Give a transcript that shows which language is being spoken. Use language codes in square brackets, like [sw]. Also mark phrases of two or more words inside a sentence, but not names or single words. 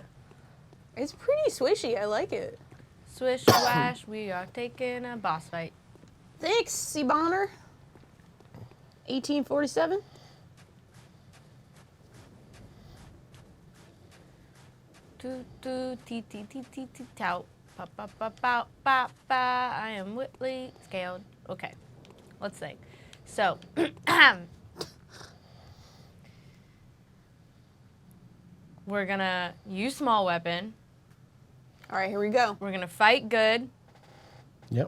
[en] It's pretty swishy. I like it. Swish swash, we are taking a boss fight. Thanks, C. Bonner. 1847. Toot toot tee tee tee tee tee tout. Pa pa pa pa pa pa. I am Whitley scaled. Okay, let's think. So, we're gonna use small weapon. All right, here we go. We're gonna fight good, Yep.